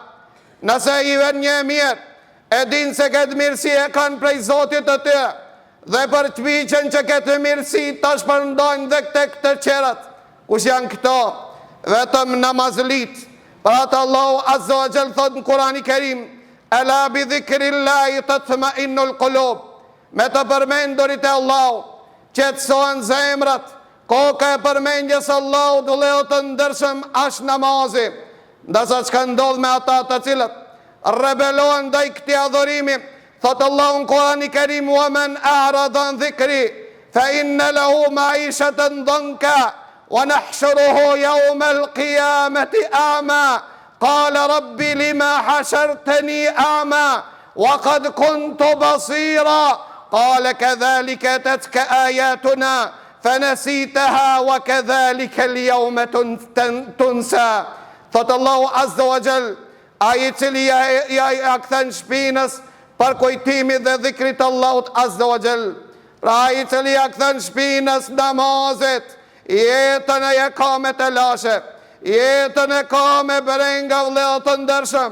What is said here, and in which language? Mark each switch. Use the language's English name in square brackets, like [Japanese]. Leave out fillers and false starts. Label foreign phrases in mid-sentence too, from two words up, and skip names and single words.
[Albanian] Nëse i ven një mirë, e din se këtë mirësi e kanë prej Zotit të tyre, dhe për të piqen që këtë mirësi ta shpërndojnë dhe këtë këtë qerat. Kush janë këto? Vetëm namazlit. Për atë Allahu [Arabic] عز وجل [Albanian] thot në Kur'anin e Kerim: [Arabic] ألا بذكر الله تطمئن القلوب. [Albanian] Me të përmendurit e Allahu qetësohen zemrat. Koka e përmendjes Allahu do lejo të ndërshëm është namazi. Ndërsa çka ndodh me ata të cilët rebelohen ndaj këtij adhurimi, thot Allahu në Kur'anin e Kerim: [Arabic] ومن أعرض عن ذكري فإن له معيشة ضنكا ونحشره يوم القيامة أعمى قال رب لم حشرتني أعمى وقد كنت بصيرا قال كذلك أتتك آياتنا فنسيتها وكذلك اليوم تنسى. [Albanian] Thot Allahu [Arabic] عز وجل, [Albanian] ai cili ja kthen shpinës për kujtimit dhe dhikrit Allahut azza wa jall. Pra ai cili ja kthen shpinës namazit, jetën e ka me të lashe, jetën e ka me brenga vëllezër të ndershëm.